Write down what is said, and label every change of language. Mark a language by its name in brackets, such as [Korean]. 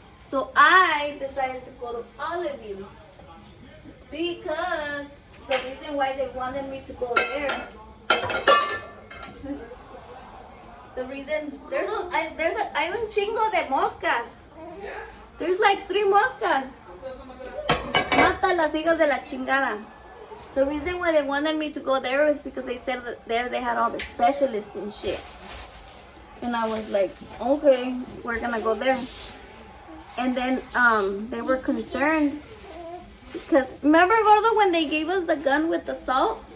[English] So I decided to go to Olive View because the reason why they wanted me to go there, the reason [Spanish] hay un chingo de moscas. [English] There's like 3 moscas. [Spanish] Mata las hijas de la chingada. [English] The reason why they wanted me to go there is because they said that there they had all the specialists and shit. And I was like, okay, we're gonna go there. And then they were concerned because remember, Gordo, when they gave us the gun with the salt?